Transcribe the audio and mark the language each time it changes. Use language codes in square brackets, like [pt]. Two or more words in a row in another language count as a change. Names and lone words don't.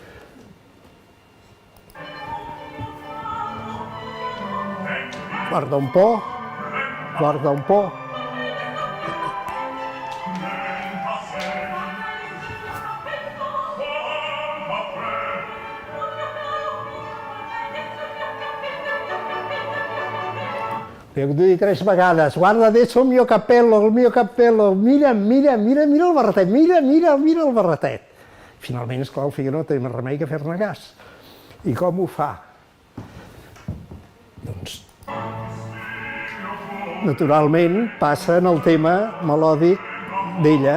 [it] Guarda un po, guarda un po. [ca] Li he de dir 3 vegades, [it] guarda adesso il mio cappello, [ca] mira, mira, mira, mira el barretet, mira, mira, mira el barretet. Finalment, esclar, el Figaro no té més remei que fer-ne cas. I com ho fa? Doncs, naturalment, passa en el tema melòdic d'ella.